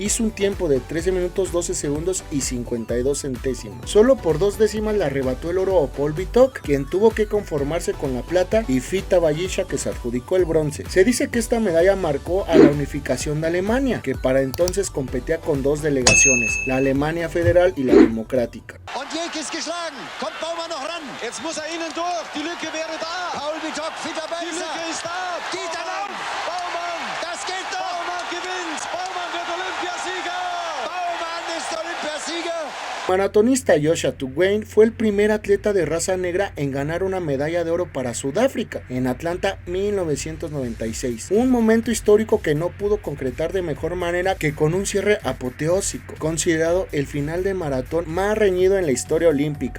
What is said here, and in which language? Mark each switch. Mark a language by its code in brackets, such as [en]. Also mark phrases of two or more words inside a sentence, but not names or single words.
[es] Hizo un tiempo de 13 minutos 12 segundos y 52 centésimos. Solo por 2 décimas le arrebató el oro a Paul Bitok, quien tuvo que conformarse con la plata, y Fita Bayisha, que se adjudicó el bronce. Se dice que esta medalla marcó a la unificación de Alemania, que para entonces competía con 2 delegaciones, la Alemania Federal y la Democrática. [de] Und Jake ist geschlagen. Kommt Baumann noch ran. Jetzt muss innen durch. Die Lücke wäre da. Paul Bitok, Fita Bayisa. Die Lücke ist da. Dieter Lauf. Baumann. Das geht doch. Baumann gewinnt. Baumann wird Olympiasieger. Baumann ist Olympiasieger. [es] Maratonista Joshua Tuguein fue el primer atleta de raza negra en ganar una medalla de oro para Sudáfrica en Atlanta 1996, un momento histórico que no pudo concretar de mejor manera que con un cierre apoteósico, considerado el final de maratón más reñido en la historia olímpica.